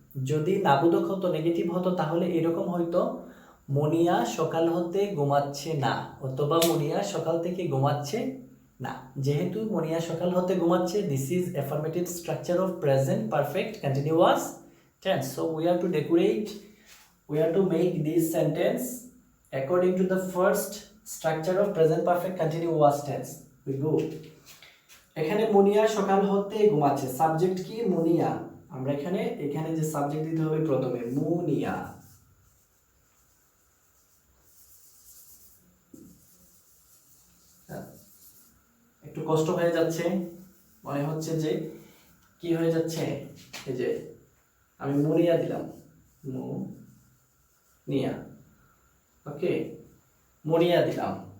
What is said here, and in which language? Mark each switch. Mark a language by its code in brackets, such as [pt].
[bn] যদি নাবোধক হতো, নেগেটিভ হতো, তাহলে এরকম হয়তো মুনিয়া সকাল হতে ঘুমাচ্ছে না, অথবা মুনিয়া সকাল থেকে ঘুমাচ্ছে না। যেহেতু মুনিয়া সকাল হতে ঘুমাচ্ছে, [en] This is affirmative structure of present perfect continuous tense. So we have to decorate, we have to make this sentence according to the first structure of present perfect continuous tense. We go. [bn] এখানে মুনিয়া সকাল হতে ঘুমাচ্ছে, subject কি? মুনিয়া। আমরা এখানে যে subject দিতে হবে প্রথমে, মুনিয়া। একটু কষ্ট হয়ে যাচ্ছে, মনে হচ্ছে যে কি হয়ে যাচ্ছে, এই যে আমি মুনিয়া দিলাম, মুনিয়া, ওকে, মুনিয়া দিলাম।